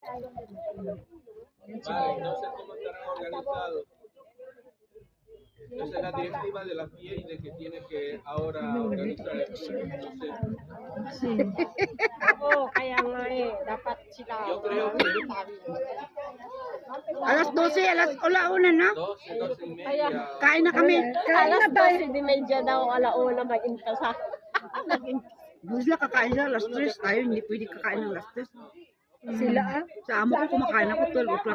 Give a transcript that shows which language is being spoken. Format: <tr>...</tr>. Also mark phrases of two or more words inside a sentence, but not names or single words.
<es>Vale, entonces, ¿cómo estarán organizados? Esa es la directiva de la FIA y de que tiene que ahora organizar esto. Entonces,</es> <tl>Oo, kaya nga dapat sila.</tl> <es>yo creo que</es> <tl>Alas 12, alauna na.</tl> <es>12, 12 y media.</es> <tl>Kain na kami. Alas 12:30 daw, alauna mag-impasa. Hindi sila kakain na alas 3. Tayo hindi pwede kakain ng alas 3. Sila Sa amo ko kumakain ako 12 o'clock.</tl>